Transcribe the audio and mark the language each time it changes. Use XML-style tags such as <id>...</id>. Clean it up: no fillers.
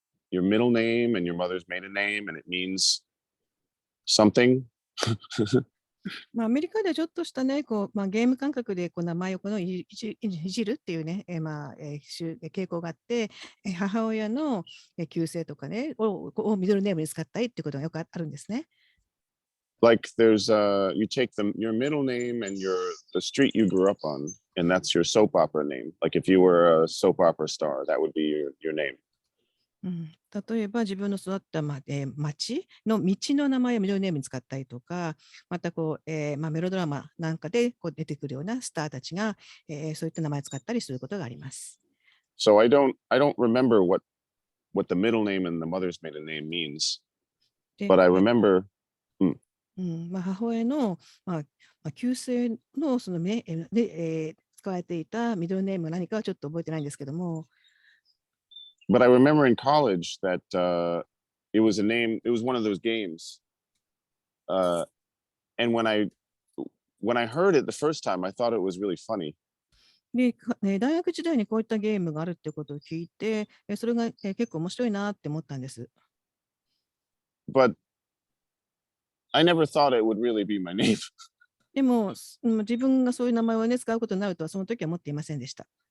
<en>your middle name and your mother's maiden name, and it means something.</en> <ja>アメリカではちょっとしたね、ゲーム感覚で名前をいじるっていうね、傾向があって、母親の旧姓とかね、をミドルネームに使ったりっていうことがよくあるんですね。</ja> <en>Like there's you take your middle name and the street you grew up on, and that's your soap opera name. Like if you were a soap opera star, that would be your name.</en> <ja>例えば自分の育った町の道の名前をミドルネームに使ったりとか、またメロドラマなんかで出てくるようなスターたちが、そういった名前を使ったりすることがあります。</ja> <en>So I don't remember what the middle name and the mother's maiden name means, but I remember.</en> <ja>母親の、旧姓のそので、使われていたミドルネームが何かはちょっと覚えてないんですけども。</ja> <en>But I remember in college that it was one of those games. And when I heard it the first time, I thought it was really funny.</en> <ja>で、大学時代にこういったゲームがあるってことを聞いて、それが結構面白いなって思ったんです。</ja> <en>But I never thought it would really be my name.</en> <ja>でも、自分がそういう名前をね、使うことになるとはその時は思っていませんでした。</ja>